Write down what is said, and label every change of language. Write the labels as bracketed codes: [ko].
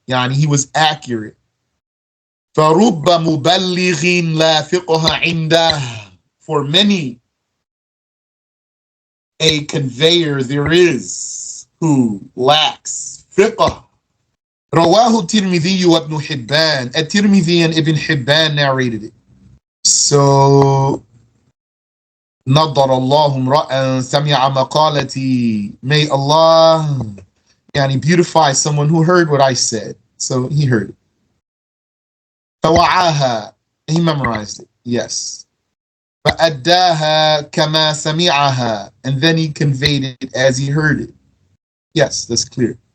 [en] Yani he was accurate. [ar] فَرُبَّ مُبَلِّغٍ لَا فِقْهَ عِنْدَهُ, [en] for many a conveyor there is who lacks fiqh. [ar] رواه الترمذي وابن حبان. [en] At-Tirmidhi and Ibn Hibban narrated it. [ar] So, نظر الله امرأ سمع مقالتي. [en] May Allah beautify someone who heard what I said. So he heard it. [ar] فوعاها, [en] he memorized it. Yes. [ar] فأداها كما سمعها, [en] and then he conveyed it as he heard it. Yes, that's clear.